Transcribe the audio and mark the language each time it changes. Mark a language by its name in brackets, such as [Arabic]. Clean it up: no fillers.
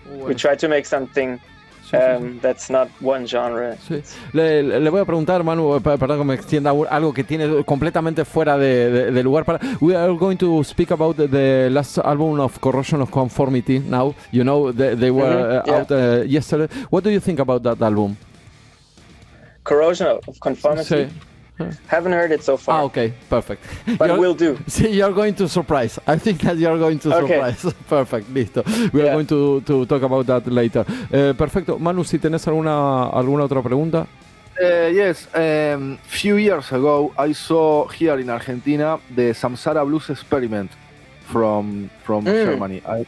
[English] We try to make something that's not one genre. [Spanish] Sí. Le voy a preguntar, Manu, perdón que me extienda, algo que tiene completamente fuera de lugar. [English] We are going to speak about the last album of Corrosion of Conformity now. They were out yesterday. What do you think about that album? Corrosion of Conformity? [Spanish] Sí. [English] Haven't heard it so far. Okay, perfect. But we'll do. See, you're going to surprise. I think that you're going to surprise. Perfect, listo. We are going to talk about that later. [Spanish] Perfecto. Manu, si tenés alguna otra pregunta. [English] Yes, few years ago I saw here in Argentina the Samsara Blues Experiment from Germany.